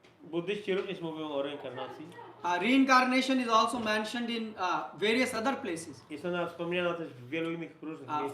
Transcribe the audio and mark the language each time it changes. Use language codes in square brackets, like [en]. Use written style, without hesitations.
[pl] Buddyści również mówią o reinkarnacji. [en] Reincarnation is also mentioned in various other places. [pl] Jest ona wspomniana też w wielu innych różnych miejscach.